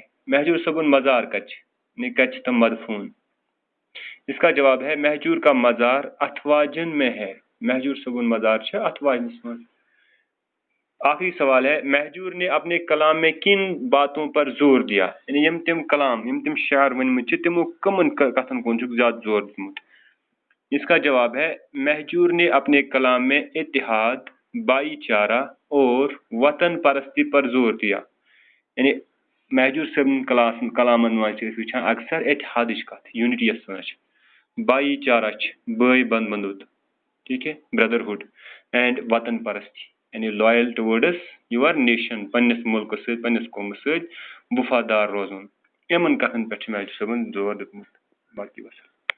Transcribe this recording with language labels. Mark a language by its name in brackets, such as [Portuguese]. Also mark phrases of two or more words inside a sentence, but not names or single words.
[Kashmiri] महजूर सबन मज़ार कच तम मदफून? [Hindi] इसका जवाब है, महजूर का मज़ार अथवाजन में है। [Kashmiri] महजूर सबन मज़ार छ अथवाजन में। [Hindi] आखिरी सवाल है, महजूर ने अपने कलाम में किन बातों पर जोर दिया? [Kashmiri] यानी यम तिम कलाम यम तिम शायर वनमुत छ तिमो कमन कथन कोन छ ज्यादा जोर दिमुत? [Hindi] इसका जवाब है, महजूर ने अपने कलाम में इत्तेहाद, भाईचारा और वतन परस्ती पर जोर दिया। [Kashmiri] यानी महजूर सबन कलामन में अक्सर इत्तेहाद कथ यूनिटी भाईचारा भाई बंधुत, [Hindi] ठीक है, [English] brotherhood and [Kashmiri] वतन परस्ती यानी [English] loyal towards your nation, [Kashmiri] पन्निस मुल्क सहित पन्निस कौम सहित वफादार रोजन। यमन कथन पे महजूर सबन जोर दितमुत। बाकी बस।